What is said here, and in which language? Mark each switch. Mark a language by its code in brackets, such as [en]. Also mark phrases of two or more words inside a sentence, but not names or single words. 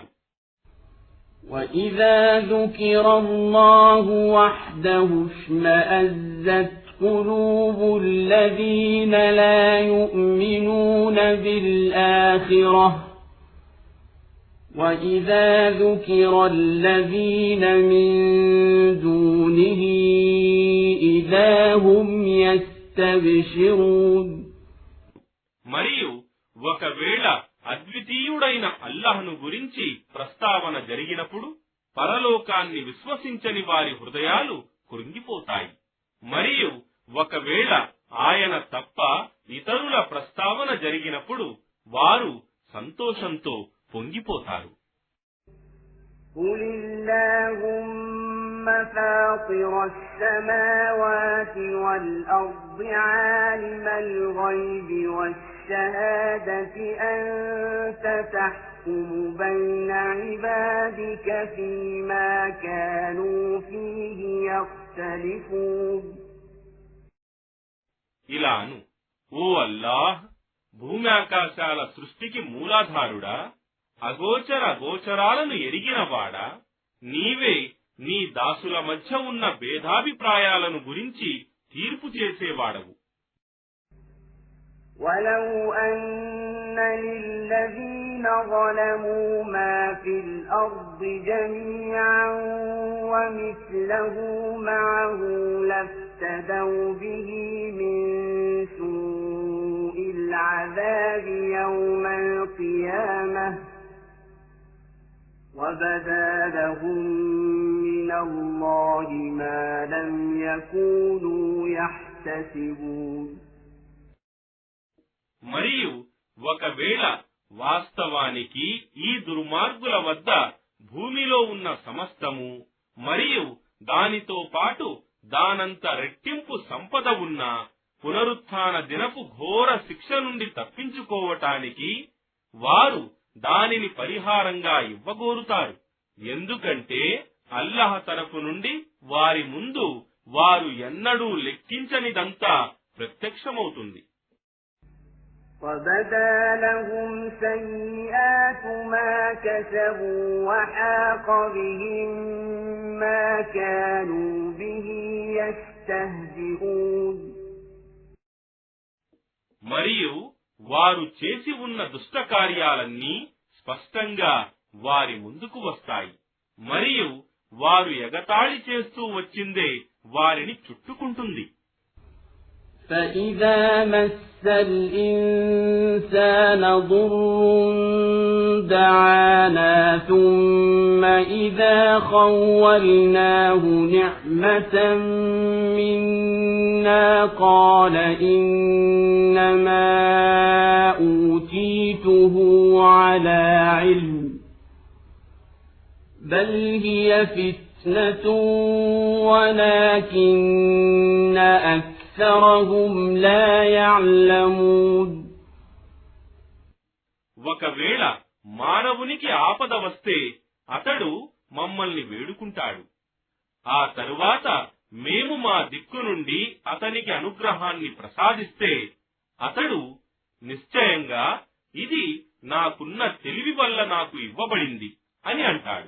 [ar] وَإِذَا ذُكِرَ اللَّهُ وَحْدَهُ اشْمَأَزَّتْ قُلُوبُ الَّذِينَ لَا يُؤْمِنُونَ بِالْآخِرَةِ وَإِذَا ذُكِرَ الَّذِينَ مِن دُونِهِ إِذَا هُمْ يَسْتَبْشِرُونَ. [te] మరియు ఒకవేళ అద్వితీయుడైన అల్లాహ్ను గురించి ప్రస్తావన జరిగినప్పుడు పరలోకాన్ని విశ్వసించని వారి హృదయాలు కృంగిపోతాయి. మరియు ఒకవేళ ఆయన తప్ప ఇతరుల ప్రస్తావన జరిగినప్పుడు వారు సంతోషంతో పొంగిపోతారు. [ar] قُلِ اللَّهُمَّ فَاطِرَ السَّمَاوَاتِ وَالْأَرْضِ عَالِمَ الْغَيْبِ وَالشَّهَادَةِ أَنْتَ تَحْكُمُ بَيْنَ عِبَادِكَ فِيمَا كَانُوا فِيهِ يَخْتَلِفُونَ. [te] ఇలాను, ఓ అల్లాహ్, భూమి ఆకాశాల సృష్టికి మూలాధారుడా, అగోచర గోచరాలను ఎరిగినవాడా, నీవే నీ దాసుల మధ్య ఉన్న భేదాభిప్రాయాలను గురించి తీర్పు చేసేవాడవు. [ar] وَلَوْ أَنَّ لِلَّذِينَ ظَلَمُوا مَا فِي الْأَرْضِ جَمِيعًا وَمِثْلَهُ مَعَهُ لَافْتَدَوْا بِهِ مِنْ سُوءِ الْعَذَابِ يَوْمَ الْقِيَامَةِ وَبَدَا لَهُم مِّنَ اللَّهِ مَا لَمْ يَكُونُوا يَحْتَسِبُونَ. [te] మరియు ఒకవేళ వాస్తవానికి ఈ దుర్మార్గుల వద్ద భూమిలో ఉన్న సమస్తము మరియు దానితో పాటు దానంత రెట్టింపు సంపద ఉన్న పునరుత్థాన దినపు ఘోర శిక్ష నుండి తప్పించుకోవటానికి వారు దానిని పరిహారంగా ఇవ్వగోరుతారు. ఎందుకంటే అల్లాహ్ తరఫు నుండి వారి ముందు వారు ఎన్నడూ లెక్కించనిదంతా ప్రత్యక్షమవుతుంది. [ar] وَبَدَا لَهُمْ سَيِّئَاتُ مَا كَسَبُوا وَحَاقَ بِهِم مَّا كَانُوا بِهِ يَسْتَهْزِئُونَ. [te] మరియు వారు చేసి ఉన్న దుష్ట కార్యాలన్నీ స్పష్టంగా వారి ముందుకు వస్తాయి. మరియు వారు ఎగతాళి చేస్తూ వచ్చిందే వారిని చుట్టుకుంటుంది. [ar] فَإِذَا مَسَّ الْإِنسَانَ ضُرٌّ دَعَانَا ثُمَّ إِذَا خَوَّلْنَاهُ نِعْمَةً مِنَّا قَالَ إِنَّمَا أُوتِيتُهُ عَلَى عِلْمٍ بَلْ هِيَ فِتْنَةٌ وَلَكِنَّ أَكْثَرَهُمْ لَا يَعْلَمُونَ. [te] ఒకవేళ మానవునికి ఆపద వస్తే అతడు మమ్మల్ని వేడుకుంటాడు. ఆ తరువాత మేము మా దిక్కు నుండి అతనికి అనుగ్రహాన్ని ప్రసాదిస్తే అతడు నిశ్చయంగా ఇది నాకున్న తెలివి వల్ల నాకు ఇవ్వబడింది అని అంటాడు.